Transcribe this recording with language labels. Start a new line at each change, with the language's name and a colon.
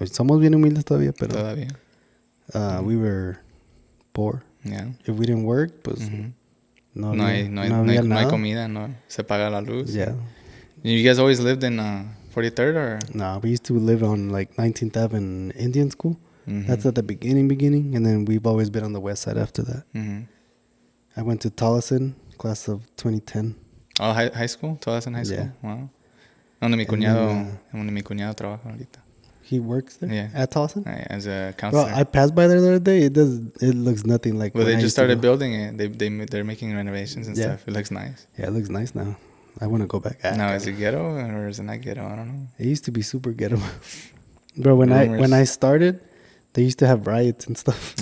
Spanish: Somos bien humildes todavía, pero... Todavía.
English: We were poor. Yeah. If we didn't work, pues...
Spanish: No hay comida, no se paga la luz.
English: Yeah. You guys always lived in 43rd or? No, we used to live on like 19th Ave in Indian School. Mm-hmm. That's at the beginning, and then we've always been on the west side after that. Mm-hmm. I went to Tolleson, class of 2010. Oh, high school?
Spanish: Todas en
English: high school? Yeah. Wow.
Spanish: Donde mi cuñado trabaja ahorita.
English: He works there? Yeah. At Tolleson? As a counselor. Bro, I passed by there the other day. It looks nothing like. Well, they when I just used to started go. building it. They're making renovations and stuff. It looks nice. Yeah, it looks nice now. I want to go back. Now, is it ghetto or is it not ghetto? I don't know. It used to be super ghetto. Bro, when I started, they used to have riots and stuff.